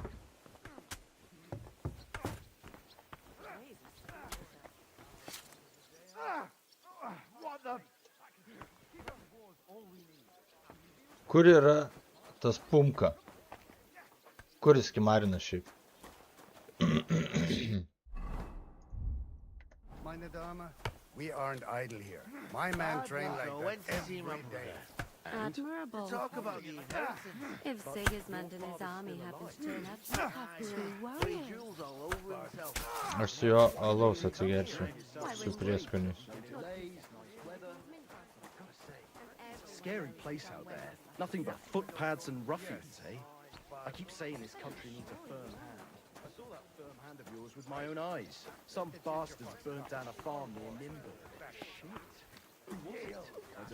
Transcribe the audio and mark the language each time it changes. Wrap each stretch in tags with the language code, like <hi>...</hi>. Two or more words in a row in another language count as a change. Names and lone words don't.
<en>What the?</en> <lt>Kur yra tas pumka? Kur jis kimarina šiaip?</lt> <de>Meine Dame,</de> <en>we aren't idle here. My man trained like that every day. Admirable. Talk about the inheritance. If Sigismund and his army happen to turn up, you'll have two warriors. Jewels all over himself.</en> <lt>Aš su jo alaus atsigersiu. Su prieskoniais.</lt> <en>Scary place out there. Nothing but footpads and ruffians, eh? I keep saying this country needs a firm hand. I saw that firm hand of yours with my own eyes. Some bastards burnt down a farm near Nimble. Shit. Who was it?</en>